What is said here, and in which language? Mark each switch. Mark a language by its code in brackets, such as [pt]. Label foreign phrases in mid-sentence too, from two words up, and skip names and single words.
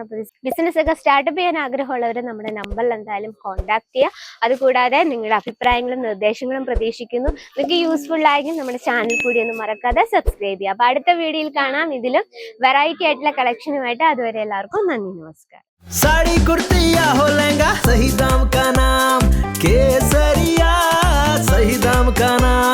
[ml] അപ്പോൾ ബിസിനസ് ഒക്കെ സ്റ്റാർട്ടപ്പ് ചെയ്യാൻ ആഗ്രഹമുള്ളവർ നമ്മുടെ നമ്പറിൽ എന്തായാലും കോൺടാക്ട് ചെയ്യുക. അതുകൂടാതെ നിങ്ങളുടെ അഭിപ്രായങ്ങളും നിർദ്ദേശങ്ങളും പ്രതീക്ഷിക്കുന്നു. നിങ്ങൾക്ക് യൂസ്ഫുൾ ആയെങ്കിൽ നമ്മുടെ ചാനൽ കൂടി ഒന്ന് മറക്കാതെ സബ്സ്ക്രൈബ് ചെയ്യുക. അപ്പൊ അടുത്ത വീഡിയോയിൽ കാണാം ഇതിലും വെറൈറ്റി ആയിട്ടുള്ള കളക്ഷനുമായിട്ട്. അതുവരെ എല്ലാവർക്കും നന്ദി, നമസ്കാരം. [hi] साड़ी कुर्ती या हो लहंगा, सही दाम का नाम केसरिया, सही दाम का नाम।